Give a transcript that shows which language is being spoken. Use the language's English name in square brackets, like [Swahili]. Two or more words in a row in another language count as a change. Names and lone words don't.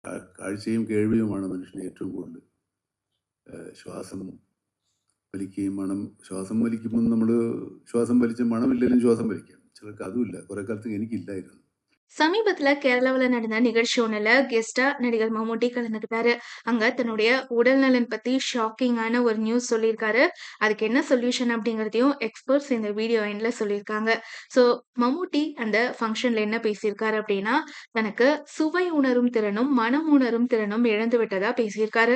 [Malayalam] കാഴ്ചയും കേൾവിയുമാണ് മനുഷ്യന് ഏറ്റവും കൂടുതൽ. ശ്വാസം വലിക്കുകയും ശ്വാസം വലിക്കുമ്പോൾ നമ്മൾ ശ്വാസം വലിച്ച് മണമില്ലെങ്കിലും ശ്വാസം വലിക്കാം. ചിലർക്ക് അതുമില്ല. കുറെ കാലത്ത് എനിക്കില്ലായിരുന്നു. [Tamil] சமீபத்துல கேரளாவுல நடந்த நிகழ்ச்சி ஒண்ணுல கெஸ்ட்டா நடிகர் மம்முட்டி கலந்துக்கிட்டாரு. அங்க தன்னுடைய உடல்நலன் பத்தி ஷாக்கிங்கான ஒரு நியூஸ் சொல்லியிருக்காரு. அதுக்கு என்ன சொல்யூஷன் அப்படிங்கிறதையும் எக்ஸ்பர்ட்ஸ் இந்த வீடியோ எண்ட்ல சொல்லியிருக்காங்க. ஸோ மம்முட்டி அந்த ஃபங்ஷன்ல என்ன பேசியிருக்காரு அப்படின்னா, தனக்கு சுவை உணரும் திறனும், மனம் உணரும் திறனும் இழந்து விட்டதா பேசியிருக்காரு.